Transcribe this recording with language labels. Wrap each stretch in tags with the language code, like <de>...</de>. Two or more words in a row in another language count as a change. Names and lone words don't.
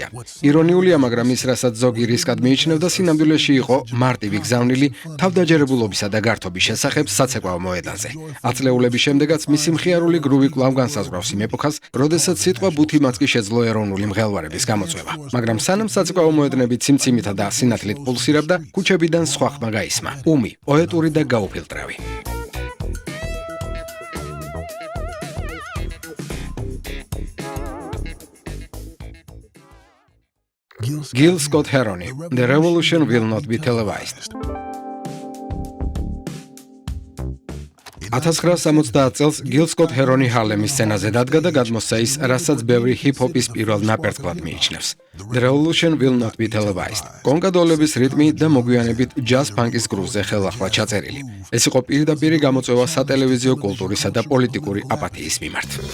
<ka>ირონიულია, მაგრამ ის, რასაც ზოგი რისკად მიიჩნევდა, სინამდვილეში იყო მარტივი გზავნილი თავდაჯერებულობისა და გართობის შესახებ საცეკვაო მოედანზე. ათწლეულების შემდეგაც მისი მხიარული გრუვი კვლავ განსაზღვრავს იმ ეპოქას, როდესაც სიტყვა ბუთი მას კი შეძლო ეროვნული მღელვარების გამოწვევა. მაგრამ სანამ საცეკვაო მოედნები ციმციმითა და სინათლით პულსირებდა, ქუჩებიდან სხვა ხმა გაისმა. უმი, პოეტური და გაუფილტრავი.</ka> <en>Gil Scott-Heron, The Revolution Will Not Be Televised.</en> <ka>1970 წელს გილ სკოტ ჰერონი ჰარლემის სცენაზე დადგა და გადმოსცა ის, რასაც ბევრი ჰიპ-ჰოპის პირველ ნაპერწკლად მიიჩნევს.</ka> <en>The Revolution Will Not Be Televised.</en> <ka>კონკადოლების რიტმი და მოგვიანებით ჯაზ ფანკის გრუვზე ხელახლა ჩაწერილი. ეს იყო პირდაპირი გამოწვევა სატელევიზიო კულტურისა და პოლიტიკური აპათიის მიმართ.</ka>